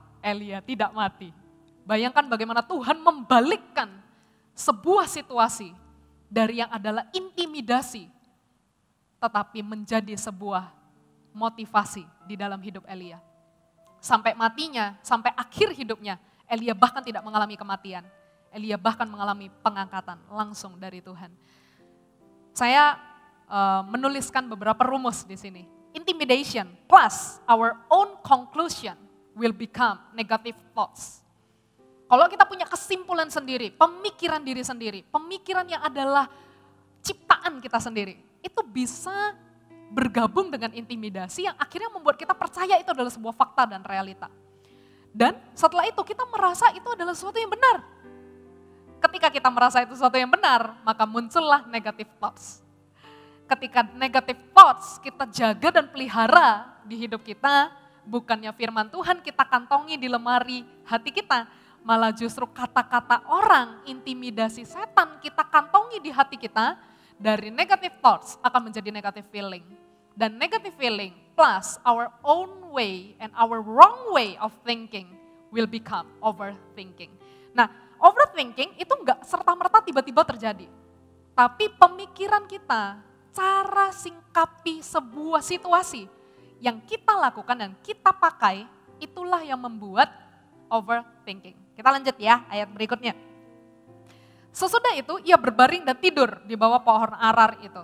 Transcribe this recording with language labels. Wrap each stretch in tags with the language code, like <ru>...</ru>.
<id>Elia tidak mati. Bayangkan bagaimana Tuhan membalikkan sebuah situasi dari yang adalah intimidasi, tetapi menjadi sebuah motivasi di dalam hidup Elia. Sampai matinya, sampai akhir hidupnya, Elia bahkan tidak mengalami kematian. Elia bahkan mengalami pengangkatan langsung dari Tuhan. Saya menuliskan beberapa rumus di sini.</id> <en>Intimidation plus our own conclusion will become negative thoughts.</en> <id>Kalau kita punya kesimpulan sendiri, pemikiran diri sendiri, pemikiran yang adalah ciptaan kita sendiri, itu bisa bergabung dengan intimidasi yang akhirnya membuat kita percaya itu adalah sebuah fakta dan realita. Dan setelah itu kita merasa itu adalah sesuatu yang benar. Ketika kita merasa itu sesuatu yang benar, maka muncullah negative thoughts. Ketika negative thoughts kita jaga dan pelihara di hidup kita, bukannya firman Tuhan kita kantongi di lemari hati kita, malah justru kata-kata orang, intimidasi setan kita kantongi di hati kita, dari negative thoughts akan menjadi negative feeling. Dan</id> <en>negative feeling plus our own way and our wrong way of thinking will become overthinking.</en> <id>Nah, overthinking itu enggak serta-merta tiba-tiba terjadi. Tapi pemikiran kita, cara singkapi sebuah situasi yang kita lakukan dan kita pakai, itulah yang membuat overthinking. Kita lanjut ya, ayat berikutnya. Sesudah itu ia berbaring dan tidur di bawah pohon arar itu.</id>